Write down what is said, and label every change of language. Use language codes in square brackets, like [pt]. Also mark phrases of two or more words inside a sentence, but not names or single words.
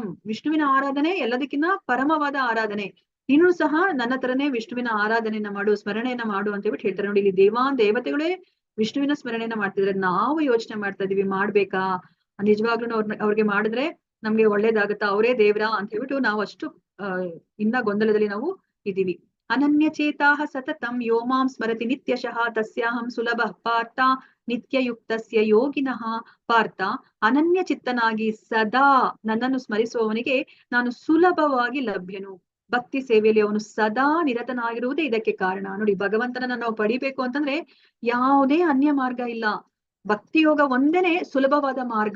[kn] ವಿಷ್ಣುವಿನ ಆರಾಧನೆ ಎಲ್ಲದಕ್ಕಿಂತ ಪರಮವಾದ ಆರಾಧನೆ. ನೀನು ಸಹ ನನ್ನ ತರನೇ ವಿಷ್ಣುವಿನ ಆರಾಧನೆಯನ್ನ ಮಾಡು, ಸ್ಮರಣೆಯನ್ನ ಮಾಡು ಅಂತ ಹೇಳ್ಬಿಟ್ಟು ಹೇಳ್ತಾರೆ. ನೋಡಿ ಇಲ್ಲಿ ದೇವತೆಗಳೇ ವಿಷ್ಣುವಿನ ಸ್ಮರಣೆಯನ್ನ ಮಾಡ್ತಿದ್ರೆ ನಾವು ಯೋಚನೆ ಮಾಡ್ತಾ ಇದೀವಿ, ಮಾಡ್ಬೇಕಾ ನಿಜವಾಗ್ಲೂ ಅವ್ರಿಗೆ ಮಾಡಿದ್ರೆ ನಮ್ಗೆ ಒಳ್ಳೇದಾಗತ್ತಾ, ಅವರೇ ದೇವ್ರಾ ಅಂತ ಹೇಳ್ಬಿಟ್ಟು ನಾವು ಅಷ್ಟು ಇನ್ನ ಗೊಂದಲದಲ್ಲಿ ನಾವು ಇದೀವಿ. [sa] ಅನನ್ಯ ಚೇತಾಹ ಸತತಂ ಯೋ ಮಾಂ ಸ್ಮರತಿ ನಿತ್ಯಶಃ ತಸ್ಯಾಹಂ ಸುಲಭ ಪಾರ್ಥ ನಿತ್ಯಯುಕ್ತಸ್ಯ ಯೋಗಿನಃ. [kn] ಪಾರ್ಥ, ಅನನ್ಯ ಚಿತ್ತನಾಗಿ ಸದಾ ನನ್ನನ್ನು ಸ್ಮರಿಸುವವನಿಗೆ ನಾನು ಸುಲಭವಾಗಿ ಲಭ್ಯನು. ಭಕ್ತಿ ಸೇವೆಯಲ್ಲಿ ಅವನು ಸದಾ ನಿರತನಾಗಿರುವುದೇ ಇದಕ್ಕೆ ಕಾರಣ. ನೋಡಿ ಭಗವಂತನನ್ನ ನಾವು ಪಡಿಬೇಕು ಅಂತಂದ್ರೆ ಯಾವುದೇ ಅನ್ಯ ಮಾರ್ಗ ಇಲ್ಲ, ಭಕ್ತಿ ಯೋಗ ಒಂದೇನೆ ಸುಲಭವಾದ ಮಾರ್ಗ.